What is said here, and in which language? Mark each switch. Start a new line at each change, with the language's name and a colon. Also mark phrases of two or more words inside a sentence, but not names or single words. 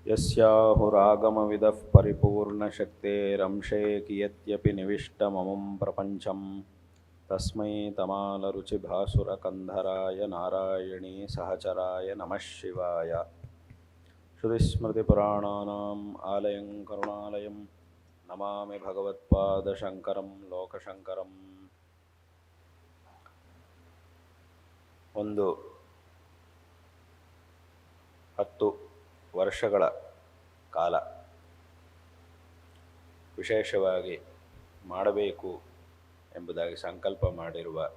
Sanskrit: यस्याहुरागमविदः परिपूर्णशक्तेरंशे कियत्यपि निविष्टममुं प्रपञ्चम् तस्मै तमालरुचिभासुरकन्धराय नारायणी सहचराय नमः शिवाय। श्रुतिस्मृतिपुराणानाम् आलयं करुणालयं नमामि भगवत्पादशङ्करं लोकशङ्करम्।
Kannada: ಒಂದು 10 ವರ್ಷಗಳ ಕಾಲ ವಿಶೇಷವಾಗಿ ಮಾಡಬೇಕು ಎಂಬುದಾಗಿ ಸಂಕಲ್ಪ ಮಾಡಿರುವ